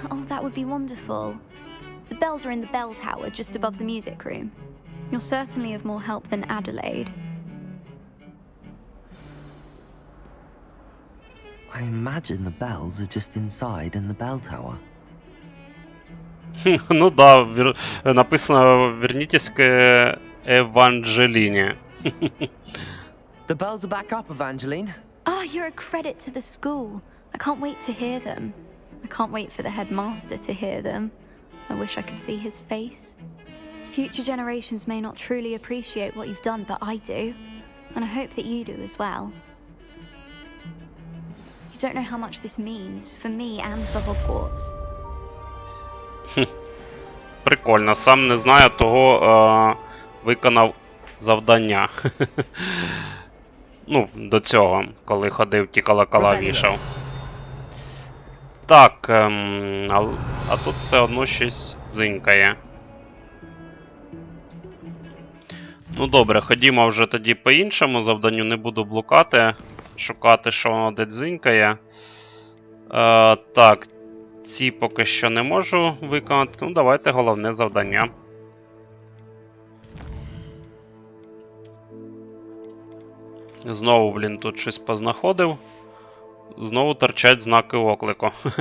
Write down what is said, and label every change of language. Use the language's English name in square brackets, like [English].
[English] Oh, that would be wonderful. The bells are in the bell tower just above the music room. You're certainly of more help than Adelaide. I imagine the bells are just inside in the bell tower. [Russian] Ну да, написано «Вернитесь к Евангелине». [English] The bells are back up, Evangeline. Oh, you're a credit to the school. I can't wait to hear them. I can't wait for the headmaster to hear them. I wish I could see his face. Future generations may not truly appreciate what you've done, but I do. And I hope that you do as well. You don't know how much this means for me and for Hogwarts. [Ukrainian] Прикольно, сам не знаю, того виконав завдання. Ну, до цього, коли ходив, ті колокола вішав. Так, а тут все одно щось дзинькає. Ну добре, ходімо вже тоді по іншому завданню, не буду блукати, шукати, що воно де дзинькає. Так, ці поки що не можу виконати, ну давайте головне завдання. Знову, блін, тут щось познаходив. Знову торчать знаки оклику.